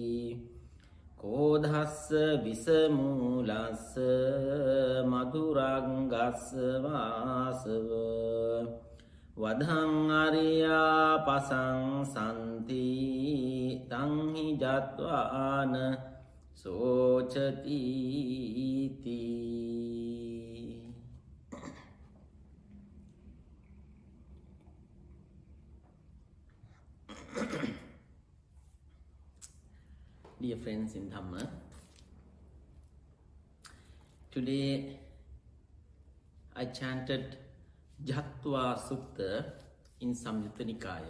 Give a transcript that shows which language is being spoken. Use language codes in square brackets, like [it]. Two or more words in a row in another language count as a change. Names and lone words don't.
[pi] කෝධස්ස විසමූලස්ස මధుරංගස්ස වාසව වදං අරියා පසංසන්ති තං හි ජත්වාන සෝචති [en] Dear friends in Dhamma, today I chanted Jatva Sutta in Samyutta Nikaya.